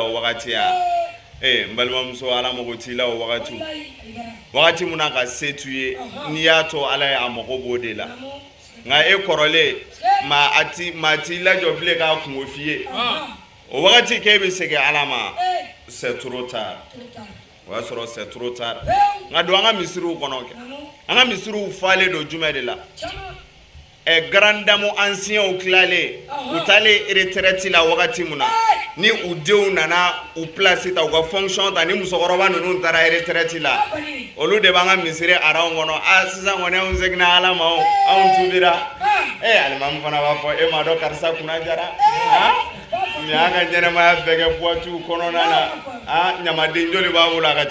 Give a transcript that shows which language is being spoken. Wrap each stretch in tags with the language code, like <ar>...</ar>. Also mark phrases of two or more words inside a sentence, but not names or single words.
<bm>o wagati ya n balimamuso Ala mago t'i la o wagati mun na ka se t'u ye n'i y'a to Ala ye a mago b'o de la nka e kɔrɔlen maa t'i lajɔ bilen k'a kungo f'i ye o wagati k'e bɛ segin Ala ma</bm> <fr>c'est trop tard</fr> <bm>o y'a sɔrɔ</bm> <fr>c'est trop tard</fr> <bm>nka don an ka misiriw kɔnɔ kɛ an ka misiriw falen don jumɛn de la</bm> <fr>grand dame anciens</fr> <bm>tilalen u taalen retraite la wagati mun na ni u denw nana u place ta u ka fonction ta ni musokɔrɔba ninnu taara retraite la olu de b'an ka misiri aranw kɔnɔ sisan kɔni anw seginna Ala ma anw tubira alimami fana b'a fɔ e m'a dɔn karisa kunna jara nin y'a ka ɲɛnɛmaya bɛɛ kɛ boîte kɔnɔna na ɲamaden joli b'a bolo a ka</bm>